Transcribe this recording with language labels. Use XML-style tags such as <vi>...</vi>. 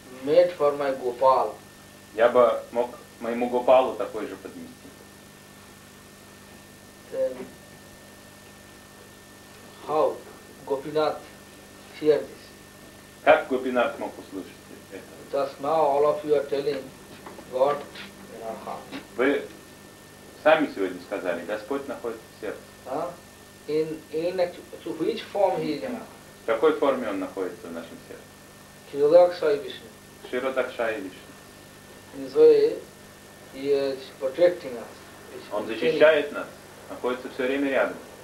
<en>made for my Gopal.</en> <ru>Я бы мог моему Гопалу такой же поднести.</ru> <en>Then, how Gopinath hear this?</en> <ru>Как Гопинат мог услышать это?</ru> <en>Just now all of you are telling God in our heart.</en> <ru>Вы сами сегодня сказали, Господь находится в сердце.</ru> <en>In to which form he is in our heart?</en> <ru>В какой форме он находится в нашем сердце?</ru> <sa>Kirilakshaya Vishnu. Shirodakshaya Vishnu.</sa> <en>In this way, he is protecting us.</en> <ru>Он защищает нас, находится все время рядом.</ru>